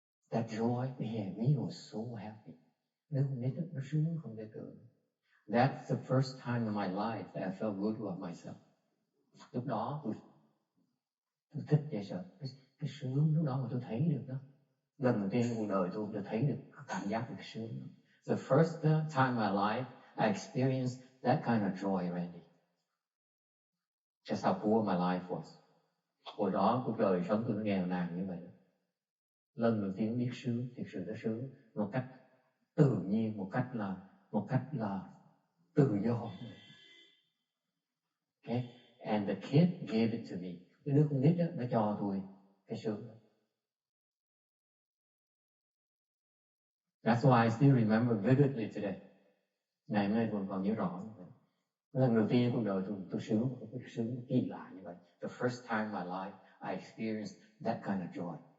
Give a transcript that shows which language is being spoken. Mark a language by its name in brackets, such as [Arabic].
[English] That joy, yeah, we were so happy. [Vietnamese] Nó sướng không thể tưởng. [English] That's the first time in my life that I felt good about myself. [Vietnamese] Lúc đó tôi thích vậy sợ. Cái sướng lúc đó mà tôi thấy được đó. Lần đầu tiên trong cuộc đời tôi thấy được cảm giác được cái sướng đó. [English] The first time in my life I experienced that kind of joy already. Just how poor my life was. [Vietnamese] Hồi đó cuộc đời sống tôi nó nghèo nàn như vậy. Lần đầu tiên biết sướng, thực sự nó sướng một cách tự nhiên, một cách là tự do. [English] Okay, and the kid gave it to me. [Vietnamese] Cái đứa con nít đó, nó cho tôi cái sướng đó. [English] That's why I still remember vividly today. [Vietnamese] Ngày hôm nay tôi còn nhớ rõ như vậy. Lần đầu tiên cuộc đời tôi sướng, một cái sướng kỳ lạ như vậy. [English] The first time in my life I experienced that kind of joy.